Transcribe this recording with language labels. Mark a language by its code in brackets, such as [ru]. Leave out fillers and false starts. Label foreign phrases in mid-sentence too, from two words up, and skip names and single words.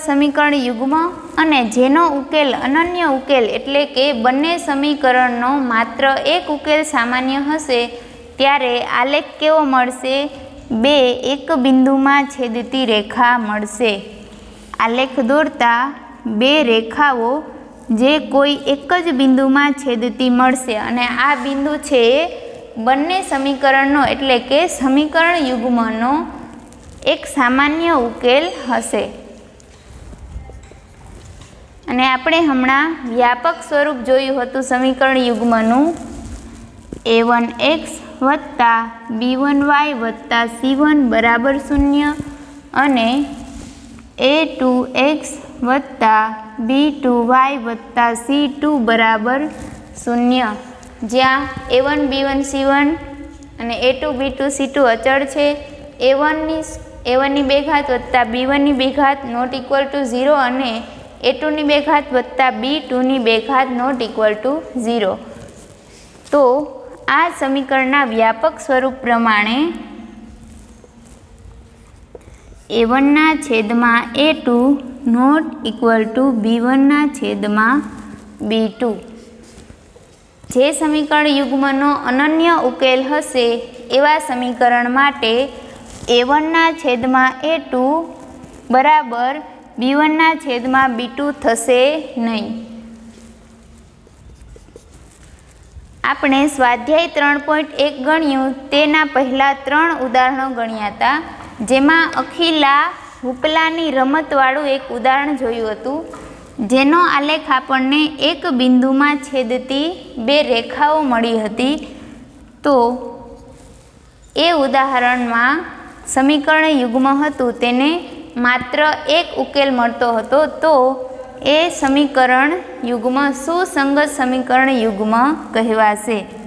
[gu] સમીકરણ યુગ્મ અને જેનો ઉકેલ અનન્ય ઉકેલ એટલે કે બંને સમીકરણનો માત્ર એક ઉકેલ સામાન્ય હશે ત્યારે આલેખ કેવો મળશે? બે એક બિંદુમાં છેદતી રેખા મળશે। આલેખ દોરતા બે રેખાઓ જે કોઈ એક જ બિંદુમાં છેદતી મળશે અને આ બિંદુ છે બંને સમીકરણનો એટલે કે સમીકરણ યુગ્મનો એક સામાન્ય ઉકેલ હશે। અને આપણે હમણાં વ્યાપક સ્વરૂપ જોયું હતું સમીકરણ યુગ્મનું a1x વત્તા b1y વત્તા c1 બરાબર 0 અને a2x વત્તા b2y વત્તા c2 બરાબર 0, જ્યાં a1 b1 c1 અને a2 b2 c2 અચળ છે। a1 ની 2 ઘાત વત્તા b1 ની 2 ઘાત [en] not equal to [gu] 0 અને a2 ની 2 ઘાત વત્તા b2 ની 2 ઘાત [en] not equal to [gu] 0। તો આ સમીકરણના વ્યાપક સ્વરૂપ પ્રમાણે a1 ના છેદમાં a2 [en] not equal to [gu] b1 ના છેદમાં b2। જે સમીકરણ યુગ્મનો અનન્ય ઉકેલ હશે એવા સમીકરણ માટે a1 ના છેદમાં a2 બરાબર b1 ના છેદમાં b2 થશે નહીં। આપણે સ્વાધ્યાય 3.1 ગણ્યું તેના પહેલા 3 ઉદાહરણો ગણ્યા હતા, જેમાં અખિલા હુપલાની રમતવાળું એક ઉદાહરણ જોયું હતું, જેનો આલેખ આપણને એક બિંદુમાં છેદતી બે રેખાઓ મળી હતી। તો એ ઉદાહરણમાં સમીકરણ યુગ્મ હતું તેને માત્ર એક ઉકેલ મળતો હતો, તો એ સમીકરણ યુગ્મ સુસંગત સમીકરણ યુગ્મ કહેવાશે।